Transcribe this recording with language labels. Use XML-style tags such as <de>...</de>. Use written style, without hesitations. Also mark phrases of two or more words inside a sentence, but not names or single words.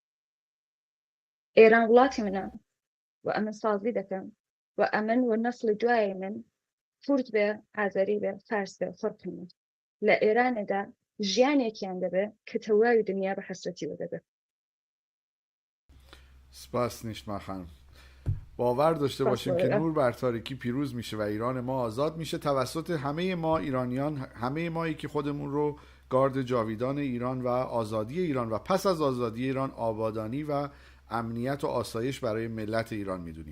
<ckb>ئێران وڵاتی منە و ئەمن سازی دەکەم و ئەمن و نەسلی دوای من کورد بێ، ئازەری بێ، فارس بێ، فەرقی نییە. لە ئێرانەدا ژیانێکیان دەبێ کە تەواوی دنیا بە حەسرەتی دەبێت. سپاس نیشما خانم.</ckb> <fa>باور داشته باشیم که نور بر تاریکی پیروز میشه و ایران ما آزاد میشه توسط همه ما ایرانیان، همه مایی که خودمون رو گارد جاویدان ایران و آزادی ایران و پس از آزادی ایران آبادانی و امنیت و آسایش برای ملت ایران میدونیم.</fa>